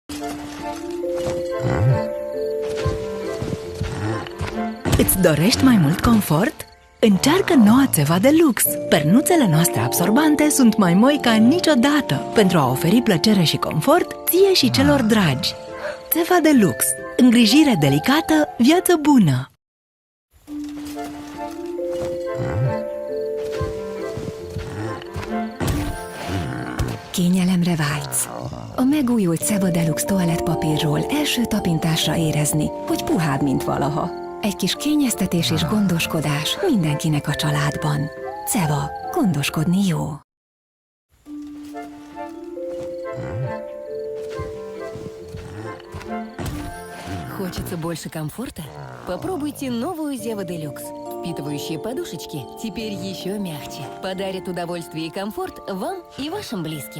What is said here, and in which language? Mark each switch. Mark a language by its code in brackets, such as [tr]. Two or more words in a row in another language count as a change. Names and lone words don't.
[ro] Îți dorești mai mult confort? Încearcă noua Ceva Deluxe! Pernuțele noastre absorbante sunt mai moi ca niciodată pentru a oferi plăcere și confort ție și celor dragi. Ceva Deluxe. Îngrijire delicată, viață bună! [hu] Kényelem vágysz. A megújult Ceva Deluxe toalettpapírról első tapintásra érezni, hogy puhább, mint valaha. Egy kis kényeztetés és gondoskodás mindenkinek a családban. Ceva. Gondoskodni jó. [ru] Хочется больше комфорта? Попробуйте новую Зева Делюкс. Впитывающие подушечки теперь еще мягче. Подарят удовольствие и комфорт вам и вашим близким.